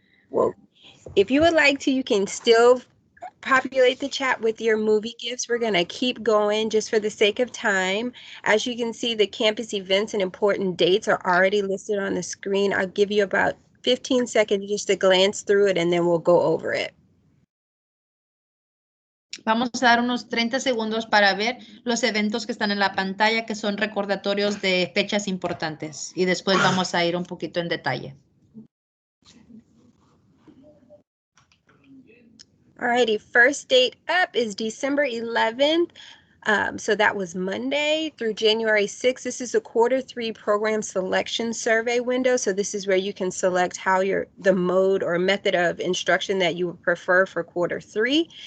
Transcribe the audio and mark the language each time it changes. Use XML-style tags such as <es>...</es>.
<en>Well, if you would like to, you can still populate the chat with your movie gifts. We're going to keep going just for the sake of time. As you can see, the campus events and important dates are already listed on the screen. I'll give you about 15 seconds just to glance through it, and then we'll go over it.</en> <es>Vamos a dar unos 30 segundos para ver los eventos que están en la pantalla, que son recordatorios de fechas importantes. Y después vamos a ir un poquito en detalle.</es> <en>Alrighty, first date up is December 11th. So that was Monday through January 6th. This is a Q3 program selection survey window. So this is where you can select how the mode or method of instruction that you would prefer for Q3.</en>